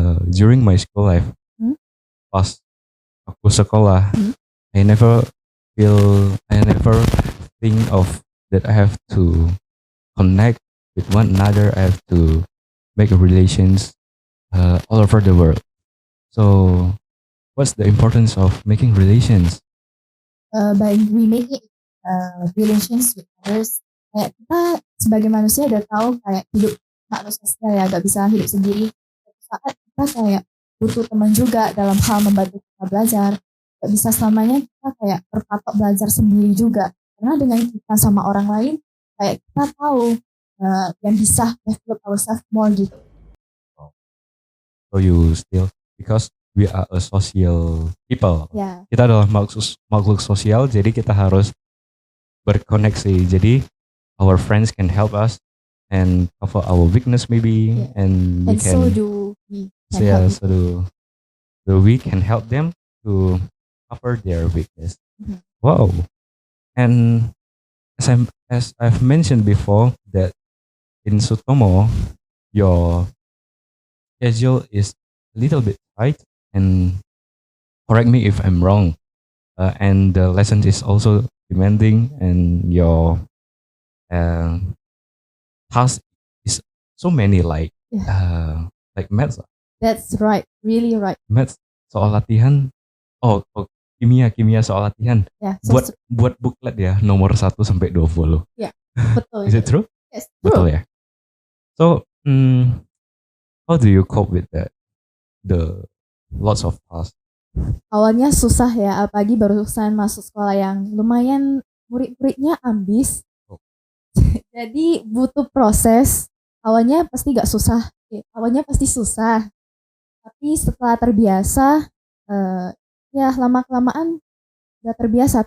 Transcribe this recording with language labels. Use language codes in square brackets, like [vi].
[en] During my school life, [id] pas aku sekolah, [en] I never think of that I have to connect with one another. I have to make relations all over the world. So, what's the importance of making relations? By we making relations with others, [id] kayak kita sebagai manusia udah tahu kayak hidup manusia ya gak bisa hidup sendiri. Saat kita kayak butuh teman juga dalam hal membantu kita belajar, gak bisa selamanya kita kayak terpatok belajar sendiri juga, karena dengan kita sama orang lain kayak kita tahu yang bisa [en] develop ourselves more [id] gitu. [en] So you still, because we are a social people, [id] Kita adalah makhluk sosial, jadi kita harus berkoneksi. [en] Jadi our friends can help us and cover our weakness maybe, and we can. So do we. So we can help them to cover their weakness. Mm-hmm. Wow. And as I've mentioned before, that in Sutomo, your schedule is a little bit tight, and correct me if I'm wrong. And the lesson is also demanding, and your task is so many, like maths. That's right, really right. [id] Maths soal latihan. Oh, kimia soal latihan. [en] Yeah, [id] buat booklet ya nomor 1 sampai 20. Yeah, betul. [en] Is it true? Yes, true. [id] Betul ya. [en] So, how do you cope with that? The lots of tasks. [id] Awalnya susah ya, apalagi barusan masuk sekolah yang lumayan murid-muridnya ambis. Jadi butuh proses. Awalnya pasti susah. Tapi setelah terbiasa, ya lama-kelamaan udah terbiasa.